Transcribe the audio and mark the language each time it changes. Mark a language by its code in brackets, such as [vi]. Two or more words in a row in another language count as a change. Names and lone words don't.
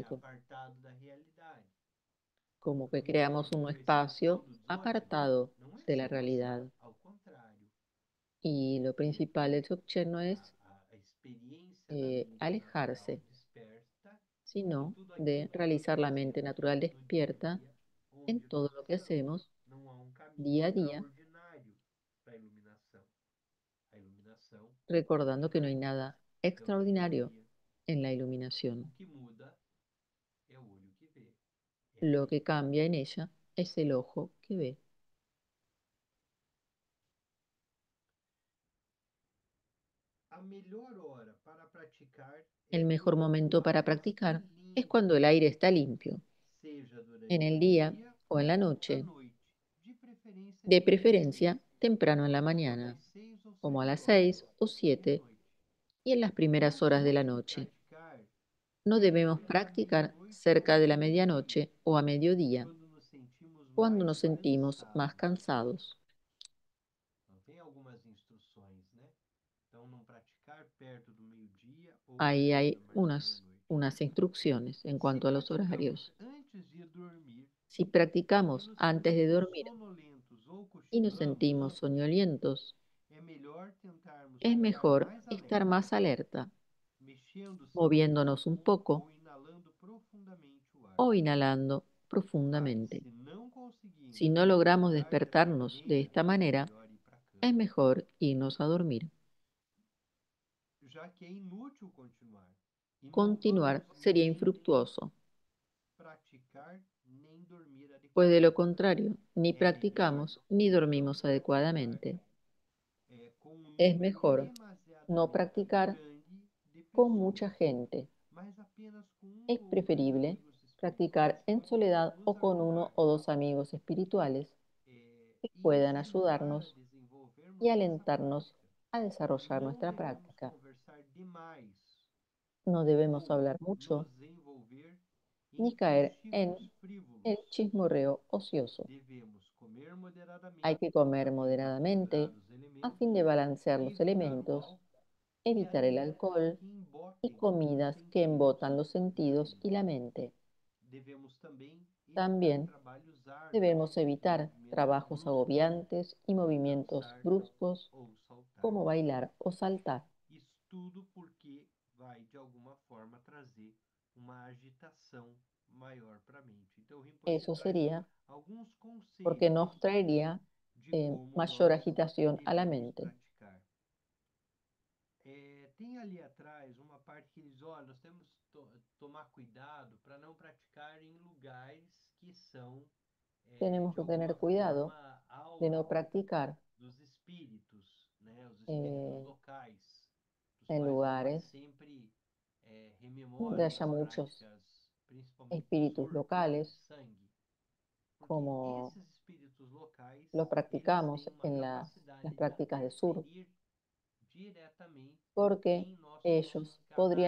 [pt] problemático, apartado da realidade. [es] como que creamos [pt] Enquanto [es] un [pt] que o essencial [es] espacio [pt] do Dzogchen [es] apartado [pt] não é [es] de la [pt] se [es] realidad. [pt] isolar, ao contrário. [es] Y lo principal del Dzogchen no es [pt] A experiência da mente natural [es] alejarse, [pt] desperta em [es] sino [pt] tudo aquilo [es] de [pt] que nós [es] realizar la mente [pt] fazemos [es] natural [pt] no dia a [es] despierta [pt] dia, [es] en [pt] onde [es] todo [pt] nós [es] lo que [pt] estamos. [es] hacemos [pt] Não há um caminho [es] día a día, [pt] extraordinário para a iluminação. A iluminação [es] recordando que no hay [pt] continua [es] nada [pt] é o dia a [es] extraordinario [pt] dia. [es] en la [pt] O [es] iluminación. [pt] que muda é o olho que vê, é a [es] Lo que [pt] mente que [es] cambia [pt] vê. [es] en ella es el ojo que ve. [pt] A melhor hora para praticar é [es] El mejor [pt] quando o [es] momento para [pt] ar está [es] practicar es [pt] limpo, [es] cuando el aire está limpio, [pt] seja [es] en [pt] durante [es] el [pt] o [es] día [pt] dia [es] o en la [pt] ou à [es] noche, [pt] noite, de preferência [es] de [pt] de manhã, [es] preferencia temprano en la [pt] por volta [es] mañana, [pt] das 6 ou como a 7 [es] las [pt] horas, [es] 6 o 7 [pt] meia-noite. [es] y en las primeras [pt] Não [es] horas de la [pt] devemos [es] noche. [pt] praticar [es] No debemos [pt] perto da [es] practicar [pt] meia-noite ou [es] cerca de la [pt] meio-dia, [es] medianoche o a mediodía, [pt] quando nos sentimos [es] cuando [pt] mais [es] nos sentimos más [pt] cansados. [es] cansados. [pt] Então, tem algumas instruções, né? Então, não praticar perto do meio-dia ou [es] Ahí [pt] perto [es] hay [pt] da [es] unas, [pt] meia-noite. [es] unas instrucciones en [pt] Se [es] cuanto a los [pt] praticamos [es] horarios. [pt] antes de dormir [es] Si [pt] e [es] practicamos [pt] nos [es] antes de [pt] sentimos [es] dormir [pt] sonolentos ou [es] y nos [pt] cochilamos, [es] sentimos soñolientos, [pt] é melhor tentarmos [es] es [pt] ficar [es] mejor [pt] mais [es] estar [pt] alerta, [es] más alerta, [pt] mexendo-se um [es] moviéndonos un [pt] pouco [es] poco [pt] ou inalando profundamente o ar. [es] o inhalando [pt] Mas, [es] profundamente. [pt] se não [es] Si [pt] conseguimos [es] no logramos [pt] despertar dessa [es] despertarnos de [pt] maneira, [es] esta [pt] é [es] manera, [pt] melhor ir para a [es] es [pt] cama, [es] mejor irnos a dormir. [pt] já que é inútil continuar. E não [es] Continuar [pt] vamos [es] sería [pt] nem [es] infructuoso, [pt] praticar nem dormir [es] pues de lo [pt] adequadamente. [es] contrario, ni [pt] É melhor [es] practicamos ni [pt] não [es] dormimos [pt] praticar [es] adecuadamente. [pt] com um [es] Es [pt] número [es] mejor no [pt] demasiadamente [es] practicar [pt] grande de [es] con mucha [pt] pessoas, [es] gente. [pt] mas apenas com um [es] Es [pt] ou dois [es] preferible [pt] amigos espirituais [es] practicar [pt] que [es] en [pt] possam [es] soledad [pt] nos [es] o con uno [pt] ajudar [es] o dos amigos espirituales que [pt] e [es] puedan [pt] incentivar a [es] ayudarnos y [pt] desenvolvermos nossa [es] alentarnos [pt] prática. [es] a desarrollar [pt] Não [es] nuestra [pt] devemos [es] práctica. [pt] conversar demais [es] No debemos [pt] ou [es] hablar mucho [pt] nos envolver em [es] ni caer en [pt] conchicos frívolos. [es] el chismorreo ocioso. [pt] Devemos comer [es] Hay [pt] moderadamente [es] que comer [pt] a fim de equilibrar [es] moderadamente [pt] os [es] a [pt] elementos, [es] fin de balancear los [pt] evitar o [es] elementos, [pt] álcool e [es] evitar el [pt] alimentos [es] alcohol [pt] que [es] y [pt] embotem os [es] comidas que [pt] sentidos [es] embotan los [pt] e a [es] sentidos y [pt] mente. [es] la mente. [pt] Devemos também evitar [es] También [pt] trabalhos árduos [es] debemos [pt] e [es] evitar [pt] movimentos [es] trabajos [pt] bruscos, [es] agobiantes y [pt] como [es] movimientos [pt] dançar [es] bruscos [pt] ou saltar. [es] como bailar o saltar. [pt] Isso tudo porque vai, de alguma forma, trazer uma agitação maior para a mente. Então, o Rinpoche [es] Eso [pt] traz [es] sería [pt] alguns [es] porque [pt] conselhos [es] nos traería [pt] como [es] mayor [pt] nós [es] agitación a la [pt] devemos [es] mente. [pt] praticar. Tem ali atrás uma parte que eles, olha, nós temos que tomar cuidado para não praticar em lugares que são, [es] Tenemos [pt] de [es] que tener [pt] alguma [es] cuidado [pt] forma, [es] de no [pt] alvo [es] practicar [pt] dos espíritos, né? Os espíritos eh, locais, dos [es] en [pt] quais a gente [es] lugares [pt] sempre [es] donde [pt] rememora [es] haya [pt] nas [es] muchos [pt] práticas, principalmente [es] espíritus [pt] Sur, Clã e [es] locales, [pt] Sangue. Porque [es] como [pt] esses espíritos locais, [es] lo [pt] eles têm [es] practicamos [pt] uma [es] en las [pt] capacidade de [es] prácticas de sur, [pt] interferir diretamente [es] porque [pt] em nossos [es] ellos podrían